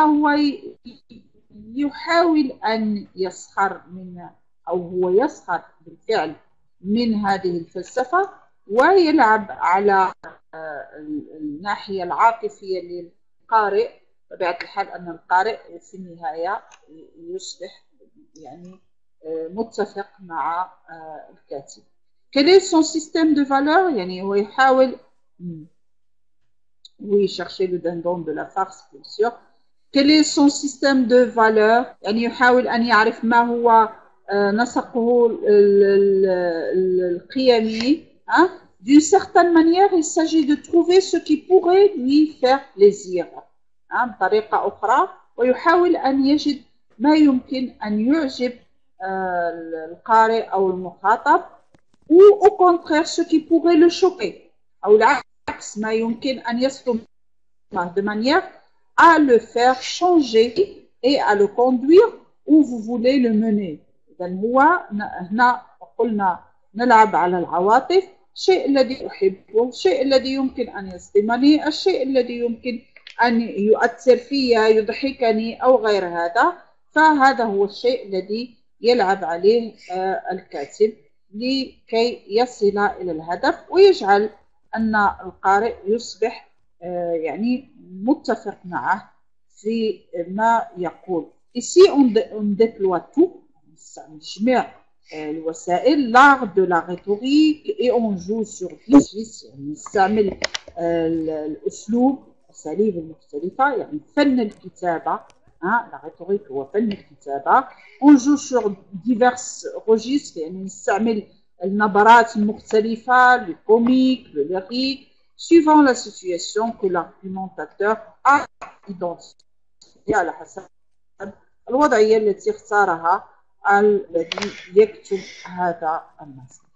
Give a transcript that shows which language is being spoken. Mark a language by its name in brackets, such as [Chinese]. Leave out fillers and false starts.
[Arabic] هو يحاول أن يسخر من أو هو يسخر بالفعل من هذه الفلسفة ويلعب على الناحية العاطفية للقارئ. بطبيعة الحال أن القارئ في النهاية يصبح يعني متفق مع الكاتب. [French] quel est son système de valeurs [Arabic] يعني هو يحاول [French] oui chercher le dindon de la farce bien sûr quel est son système de valeurs [Arabic] يعني يحاول أن يعرف ما هو نسقه القيمي [French] d'une certaine manière il s'agit de trouver ce qui pourrait lui faire plaisir [Arabic] بطريقة أخرى ويحاول أن يجد ما يمكن أن يعجب القارئ أو المخاطب [French] ou au contraire ce qui pourrait le choquer [Arabic] أو العكس ما يمكن أن يصدم [French] de manière à le faire changer et à le conduire où vous voulez le mener. [Arabic] إذن هو هنا قلنا نلعب على العواطف الشيء الذي أحبه الشيء الذي يمكن أن يصدمني الشيء الذي يمكن أن يؤثر في يضحكني أو غير هذا فهذا هو الشيء الذي يلعب عليه الكاتب لكي يصل إلى الهدف ويجعل أن القارئ يصبح يعني متفق معه في ما يقول. [French] Ici on déploie tout, [Arabic] نجمع الوسائل [French] l'art de la rhétorique et on joue sur 10 [Arabic] يعني نستعمل الأسلوب الأساليب المختلفة يعني فن الكتابة [French] la rhétorique [Arabic] هو فن الكتابة [French] on joue sur divers registres [Arabic] يعني نستعمل النبرات المختلفة [French] le comique, le lyrique suivant la situation que l'argumentateur a identifiée [Arabic] على حسب الوضعية التي اختارها الذي يكتب هذا النص.